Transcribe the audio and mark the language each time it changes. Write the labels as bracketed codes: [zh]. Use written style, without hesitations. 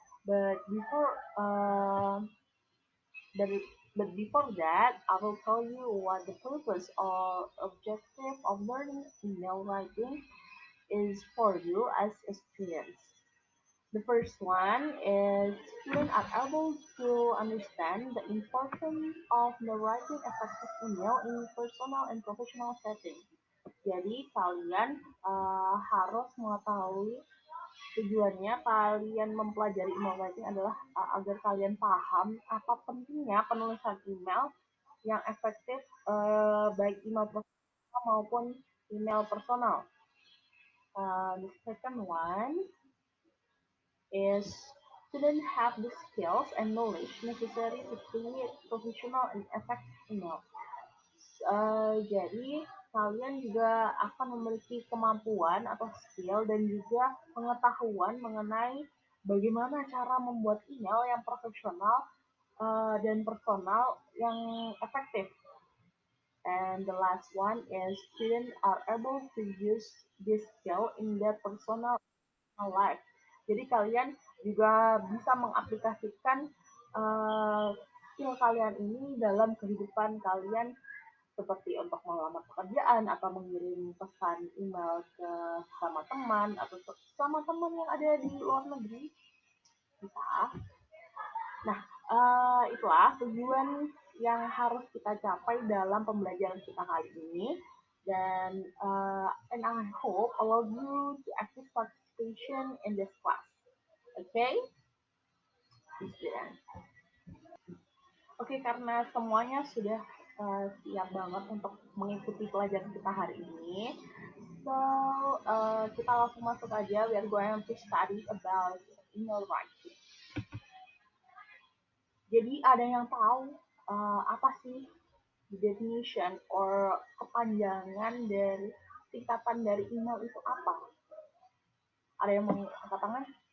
[en] But before uh, but, but before that, I will tell you what the purpose or objective of learning email writing is for you as a student. The first one is students are able to understand the importance of the writing effective email in personal and professional setting. [id] Jadi kalian harus mengetahui tujuannya kalian mempelajari email writing adalah agar kalian paham apa pentingnya penulisan email yang efektif baik email profesional maupun email personal. [en] The second one is students have the skills and knowledge necessary to create professional and effective email. [id] Jadi kalian juga akan memiliki kemampuan atau skill dan juga pengetahuan mengenai bagaimana cara membuat email yang profesional dan personal yang efektif. [en] And the last one is students are able to use this skill in their personal life. [id] Jadi kalian juga bisa mengaplikasikan skill kalian ini dalam kehidupan kalian seperti untuk melamar pekerjaan atau mengirim pesan email ke sama teman atau sama teman yang ada di luar negeri bisa. Nah, itulah tujuan yang harus kita capai dalam pembelajaran kita kali ini. Dan [en] and I hope all of you to active participation in this class. Okay? [id] Oke, karena semuanya sudah siap banget untuk mengikuti pelajaran kita hari ini. [en] So, [id] kita langsung masuk aja. [en] We are going to study about email writing. [id] Jadi, ada yang tahu apa sih [en] definition or [id] kepanjangan dari singkatan dari email itu apa? Ada yang mau angkat tangan?